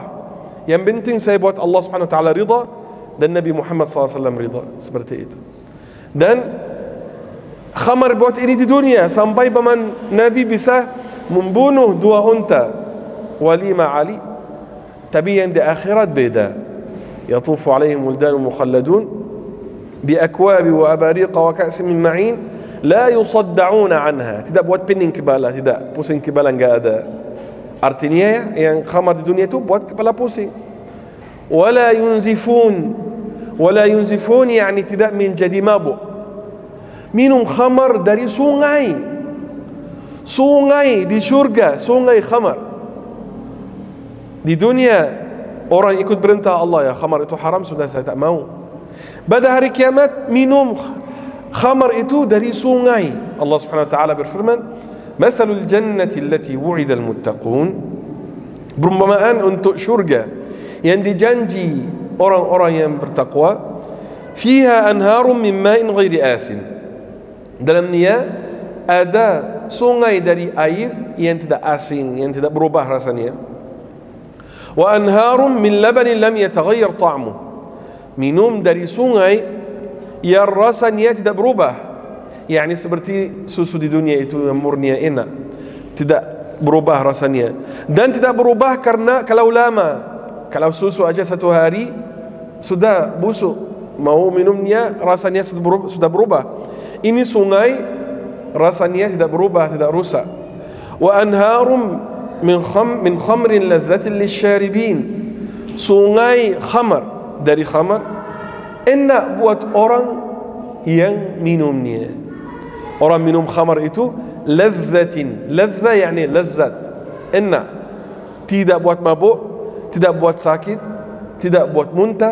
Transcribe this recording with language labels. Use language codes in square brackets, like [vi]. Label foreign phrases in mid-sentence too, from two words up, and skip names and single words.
[id] Yang penting saya buat Allah [ar] سبحانه وتعالى [id] ridha dan Nabi Muhammad SAW ridha, seperti itu. Dan khamar buat ini di dunia sampai paman Nabi bisa membunuh 2 unta walimah Ali. Tapi yang di akhirat beda. [ar] يطوف عليهم ولدان مخلدون بأكواب وأباريق وكأس من معين لا يصدعون عنها. [id] Tidak buat pening kepala, tidak pusing kepala, enggak ada. Artinya yang khamar di dunia itu buat kepala pusing. [ar] ولا ينزفون، ولا ينزفون [id] yani tidak menjadi mabuk. Minum khamar dari sungai, sungai di syurga, sungai khamar. Di dunia orang ikut perintah Allah, ya khamar itu haram, sudah saya tak mau. Pada hari kiamat minum khamar itu dari sungai. Allah [ar] سبحانه وتعالى [id] berfirman, [ar] "مثل الجنة التي وعد المتقون." [id] Perumpamaan untuk syurga yang dijanji orang-orang yang bertakwa. [ar] فيها أنهار من ماء غير آسن. [id] Dalamnya ada sungai dari air yang tidak asin, yang tidak berubah rasanya. [ar] وأنهار من لبن لم يتغير طعمه. [id] Minum dari sungai yang rasanya tidak berubah. Yani seperti susu di dunia itu yang murni enak, tidak berubah rasanya. Dan tidak berubah karena kalau lama, kalau susu aja 1 hari sudah busuk, mau minumnya rasanya sudah berubah. Ini sungai rasanya tidak berubah, tidak rusak. [ar] وأنهار من خمر لذة للشاربين. [id] Sungai khamar, dari khamar enak buat orang yang minumnya. Orang minum khamar itu ladzatin, ladza yani lazat, enak, tidak buat mabuk, tidak buat sakit, tidak buat muntah.